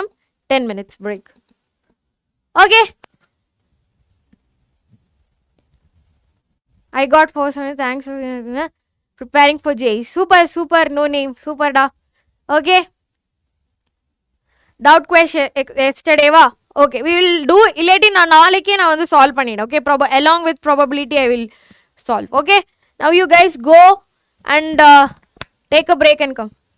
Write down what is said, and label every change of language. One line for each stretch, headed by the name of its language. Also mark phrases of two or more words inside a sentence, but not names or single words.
English: 10 minutes break. Okay. I got 4 thanks for preparing for J. Super, no name. Super da. Okay. Doubt question yesterday va. Okay, we will do
Tamil: இல்லாட்டி நா நாளைக்கு நா வந்து solve பண்ணிடறேன்.
English: Okay, along with probability I will solve. Okay. Now you guys go and take a break and come.